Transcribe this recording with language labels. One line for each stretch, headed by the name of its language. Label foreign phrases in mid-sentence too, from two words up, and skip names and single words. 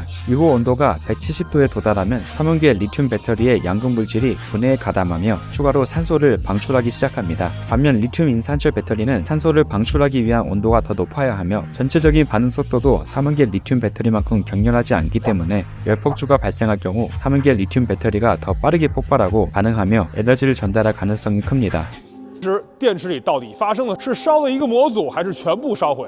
Korean: 이후 온도가 170도에 도달하면 삼원계 리튬 배터리의 양극 물질이 분해에 가담하며 추가로 산소를 방출하기 시작합니다. 반면 리튬 인산철 배터리는 산소를 방출하기 위한 온도가 더 높아야 하며 전체적인 반응 속도도 삼원계 리튬 배터리만큼 격렬하지 않기 때문에 열폭주가 발생할 경우 삼원계 리튬 배터리가 더 빠르게 폭발하고 반응하며 에너지를 전달할 가능성이 큽니다.
Chinese: 电池里到底发生的是烧了一个模组，还是全部烧毁？